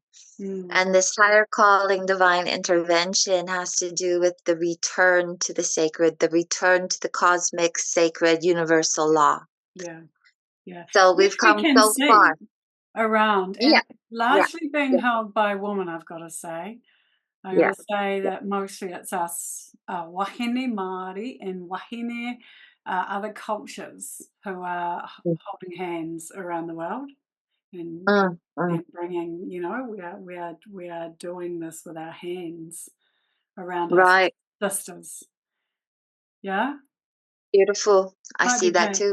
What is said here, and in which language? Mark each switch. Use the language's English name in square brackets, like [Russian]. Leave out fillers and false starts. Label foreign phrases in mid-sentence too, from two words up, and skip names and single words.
[English] And this higher calling, divine intervention, has to do with the return to the sacred, the return to the cosmic, sacred, universal law. Yeah, yeah. So we've come so far around, and largely being held by women, I've got to say. I got to say that mostly it's us [Māori] wahine Māori [English] and wahine other cultures who are holding hands around the world and bringing, you know, we are doing this with our hands around our sisters. Yeah. Beautiful. I see that too.